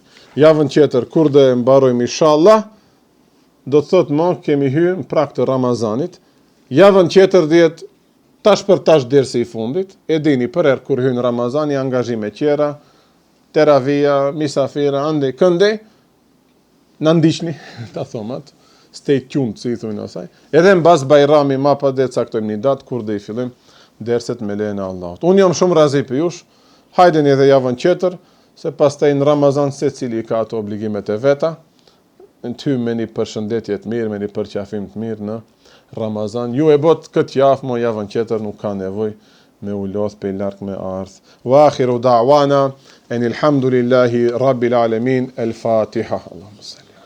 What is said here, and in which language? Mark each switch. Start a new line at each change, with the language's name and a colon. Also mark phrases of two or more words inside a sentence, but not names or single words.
Albanian: Javën tjetër, kur dhe mbarojmë inshallah, do të thotë më kemi hyrë në prag të Ramazanit. Javën tjetër dihet tash për tash dersi I fundit. E dini për herë kur hyn Ramazani angazhime tjera, teravia, misafira, ande këndej, na ndiqni, ta thomat,
English: stay tuned,
Albanian: si I thonë asaj. Edhe mbas Bajrami ma pa dhe caktojmë një datë kur dhe I fillim derset me lejen e Allahut. Unë jam shumë razi për jush, hajdeni edhe javën tjetër, se pastaj në Ramazan secili ka ato obligimet e veta, në ty me një përshëndetje të mirë, me një përqafim të mirë në Ramazan. Ju e bot këtë javë, mo javën tjetër nuk ka nevoj me u lodh pe larg me ardh.
Arabic: وآخر دعوانا، أن الحمد لله رب العالمين، الفاتحة. اللهم صل.